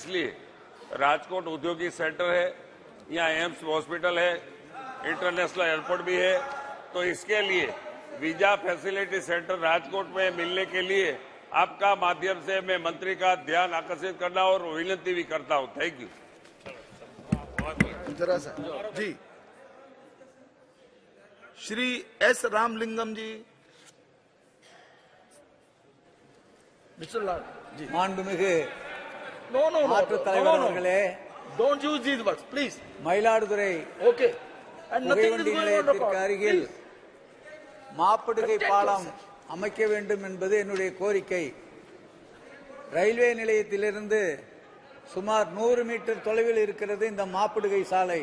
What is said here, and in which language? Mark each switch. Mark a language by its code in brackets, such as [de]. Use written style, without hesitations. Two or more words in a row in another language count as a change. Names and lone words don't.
[hi] इसलिए राजकोट औद्योगिक सेंटर है, यहाँ एम्स हॉस्पिटल है, [en] international airport [hi] भी है, तो इसके लिए [en] visa facility centre [hi] राजकोट में मिलने के लिए आपका माध्यम से मैं मंत्री का ध्यान आकर्षित करना और विनती भी करता हूं। [en] thank you. [hi] जरा सा जी, श्री एस रामलिंगम जी। मिस्टर लाल जी। [ta] மாண்புமிகு [en] नो [ta] மாற்றுத் தலைவர் அவர்களே, [en] don't use these words please. [ta] மயிலாடுதுறை [en] ओके [ta] புகைவண்டி நிலையத்திற்கு அருகில் மாப்படுகை பாலம் அமைக்க வேண்டும் என்பது என்னுடைய கோரிக்கை. ரயில்வே நிலையத்திலிருந்து சுமார் 100 மீட்டர் தொலைவில் இருக்கிறது இந்த மாப்படுகை சாலை.